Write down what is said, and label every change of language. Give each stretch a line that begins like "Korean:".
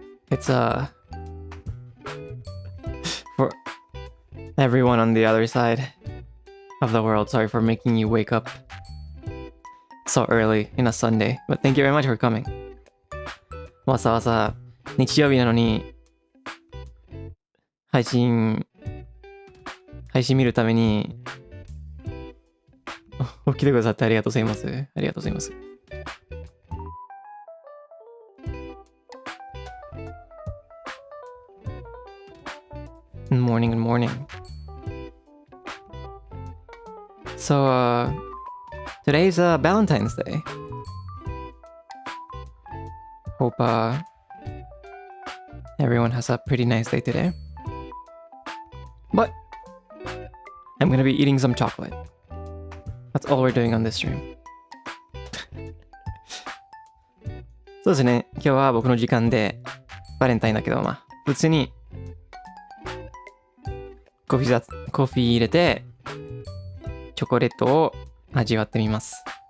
English: It's for everyone on the other side of the world. Sorry for making you wake up so early in a Sunday, but thank you very much for coming.
Japanese: わざわざ日曜日なのに配信見るために起きてくださってありがとうございます。
English: Good morning. So, today's Valentine's Day. Hope everyone has a pretty nice day today. But I'm gonna be eating some chocolate. That's all we're doing on this stream.
Japanese: そうですね。今日は僕の時間でバレンタインだけど、普通にコーヒー入れてチョコレートを味わってみます。